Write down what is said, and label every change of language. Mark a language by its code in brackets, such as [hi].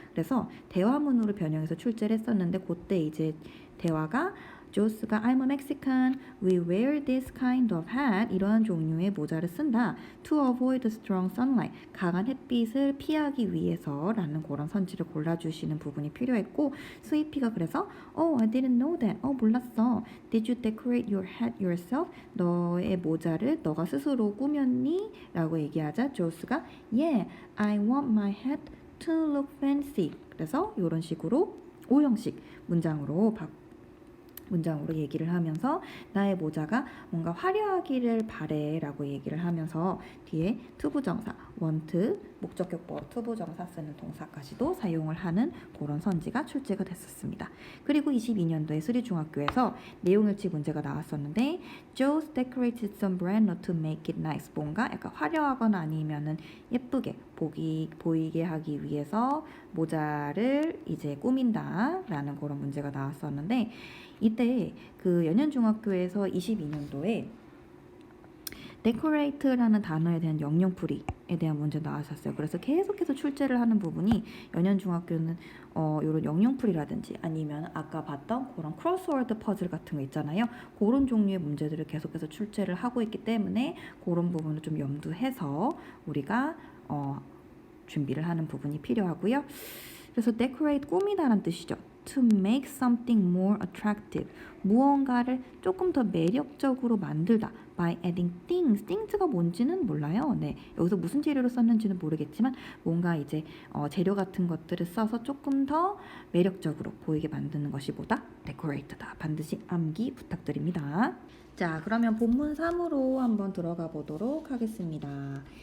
[ko] 그래서 대화문으로 변형해서 출제를 했었는데, 그때 이제 대화가 조스가 [en] I'm a Mexican, we wear this kind of hat, [ko] 이러한 종류의 모자를 쓴다. [en] To avoid the strong sunlight, [ko] 강한 햇빛을 피하기 위해서라는 그런 선지를 골라주시는 부분이 필요했고, 스위피가 그래서 [en] Oh, I didn't know that. [ko] 몰랐어. [en] Did you decorate your hat yourself? [ko] 너의 모자를 너가 스스로 꾸몄니? 라고 얘기하자 조스가 [en] Yeah, I want my hat to look fancy. [ko] 그래서 이런 식으로 오형식 문장으로 얘기를 하면서 나의 모자가 뭔가 화려하기를 바래 라고 얘기를 하면서 뒤에 투부정사, want, 목적격보어 투부정사 쓰는 동사까지도 사용을 하는 그런 선지가 출제가 됐었습니다. 그리고 22년도에 수리중학교에서 내용일치 문제가 나왔었는데 [en] Joe decorated sombrero to make it nice. [ko] 뭔가 약간 화려하거나 아니면은 예쁘게 보이게 하기 위해서 모자를 이제 꾸민다 라는 그런 문제가 나왔었는데, 이때 그 연현중학교에서 22년도에 decorate라는 단어에 대한 영영풀이에 대한 문제 나왔었어요. 그래서 계속해서 출제를 하는 부분이 연현중학교는 이런 영영풀이라든지 아니면 아까 봤던 그런 크로스워드 퍼즐 같은 거 있잖아요. 그런 종류의 문제들을 계속해서 출제를 하고 있기 때문에 그런 부분을 좀 염두해서 우리가 준비를 하는 부분이 필요하고요. 그래서 decorate 꾸미다라는 뜻이죠. [en] To make something more attractive. [ko] 무언가를 조금 더 매력적으로 만들다. [en] By adding things. [ko] things가 뭔지는 몰라요. 네, 여기서 무슨 재료를 썼는지는 모르겠지만 뭔가 이제 재료 같은 것들을 써서 조금 더 매력적으로 보이게 만드는 것이 뭐다? decorate다. 반드시 암기 부탁드립니다. 자, 그러면 본문 3으로 한번 들어가 보도록 하겠습니다.